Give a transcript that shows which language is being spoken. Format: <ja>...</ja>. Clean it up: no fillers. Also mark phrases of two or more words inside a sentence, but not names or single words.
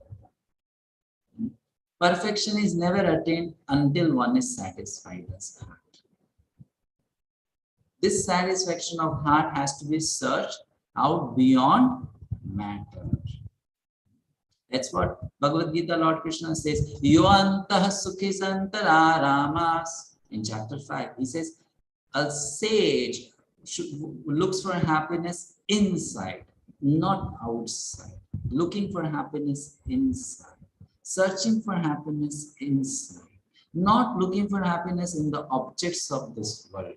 <en>Perfection is never attained until one is satisfied as heart. This satisfaction of heart has to be searched out beyond matter. That's what Bhagavad Gita Lord Krishna says.</en> <sa>Yuantah sukhi santaramas.</sa> <en>In chapter 5, he says, a sage looks for happiness inside, not outside. Looking for happiness inside. Searching for happiness inside. Not looking for happiness in the objects of this world.</en>